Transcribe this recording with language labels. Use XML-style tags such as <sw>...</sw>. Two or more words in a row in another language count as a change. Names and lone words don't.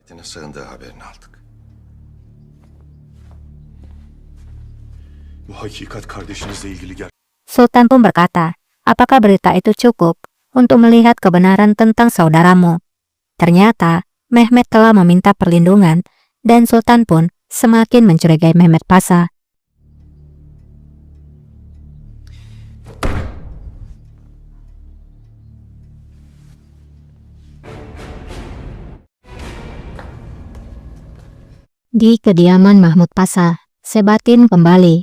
<tr>Selahattin'e sığındığı haberini aldık. Bu hakikat kardeşinizle ilgili</tr> <id>Sultan pun berkata, apakah berita itu cukup untuk melihat kebenaran tentang saudaramu? Ternyata, Mehmet telah meminta perlindungan, dan Sultan pun semakin mencurigai Mehmet Pasha. Di kediaman Mahmud Pasha, Sebatin kembali.</id>